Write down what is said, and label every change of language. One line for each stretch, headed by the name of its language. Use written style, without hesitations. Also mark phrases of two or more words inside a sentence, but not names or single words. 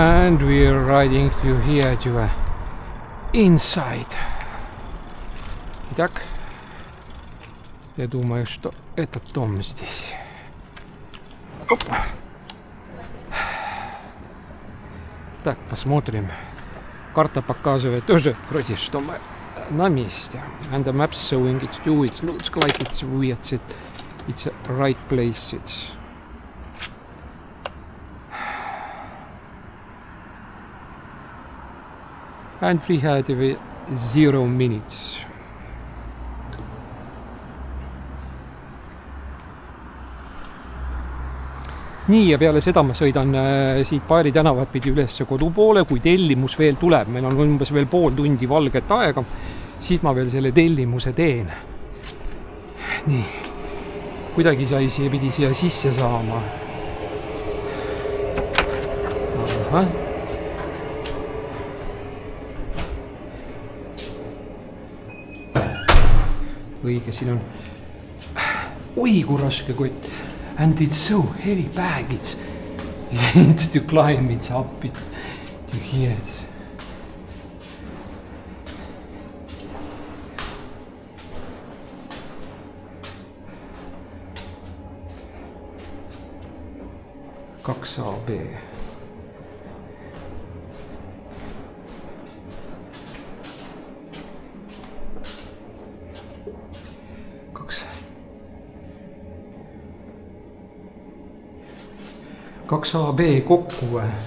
English: And we're riding to here to inside.
Russian: Итак, я думаю, что этот дом здесь. Опа. Так, посмотрим. Карта показывает тоже вроде, что мы на месте.
English: And the map's showing it too. It looks like it's weird. It's a right place. It's and we had 0 minutes.
Estonian: Nii, ja peale seda ma sõidan siit Paeri tänavat pidi üles kodu poole, kui tellimus veel tuleb. Meil on umbes veel pool tundi valget aega. Siis ma veel selle tellimuse teen. Nii. Kuidagi pidi siia sisse saama. Aha. Õige, siin on oi kui raske kott.
English: And it's so heavy bag. It's to climb, it's up, it's to here.
Estonian: Kaks AB. Kaks AB kokku või?